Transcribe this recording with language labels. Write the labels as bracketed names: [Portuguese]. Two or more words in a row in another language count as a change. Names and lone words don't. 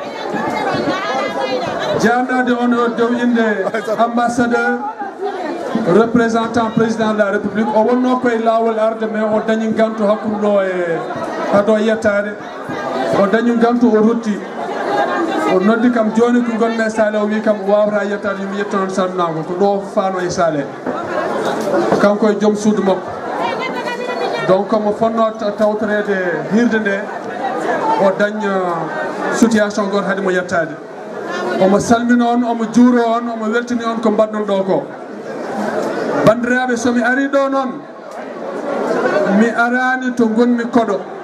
[Fula] jarnade on dow inde [French] ambassadeur représentant président de la république [Fula] o wonno koye lawol arde mais o dañi gantu hakkude ɗo e haɗo yettade o dañi gantu o rutti o noddi kam joni ko gonmi e saale o wi kam o wawata yettade yomi yettonon salminago ko ɗo fano e saale kanko e joom suudu makko donc mo fonno tawtorede hirde nde o daña situation goto haade mo yettade omo salmino on omo juuro on omo weltini on ko mbaɗɗon ɗo ko bandiraɓe somi ari ɗo noon mi arani to gonmi koɗo